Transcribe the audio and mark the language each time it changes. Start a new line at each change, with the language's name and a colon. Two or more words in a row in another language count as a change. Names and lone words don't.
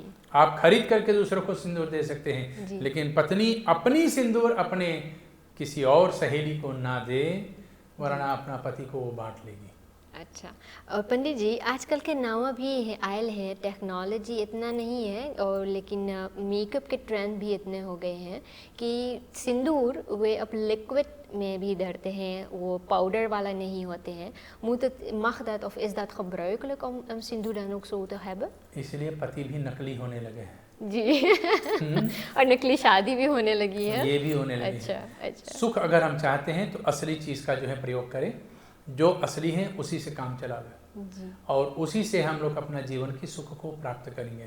Hindi: आप खरीद करके दूसरों को सिंदूर दे सकते हैं, लेकिन पत्नी अपनी सिंदूर अपने किसी और सहेली को ना दे, वरना अपना पति को वो बांट लेगी। अच्छा, और पंडित जी आजकल के नवा भी है, आयल है, टेक्नोलॉजी इतना नहीं है, और लेकिन मेकअप के ट्रेंड भी इतने हो गए हैं कि सिंदूर वे अब लिक्विड में भी धरते हैं, वो पाउडर वाला नहीं होते हैं।
Dutch: mag dat of is dat gebruikelijk om een sindoor dan ook zo te hebben?
Hindi: इसलिए पति भी नकली होने लगे हैं। जी। और नकली शादी भी होने लगी है, ये भी होने लगी अच्छा, है। अच्छा। सुख अगर हम चाहते हैं तो असली चीज़ का जो है प्रयोग करें, जो असली है उसी से काम चला लें, और उसी से हम लोग अपना जीवन की सुख को प्राप्त करेंगे।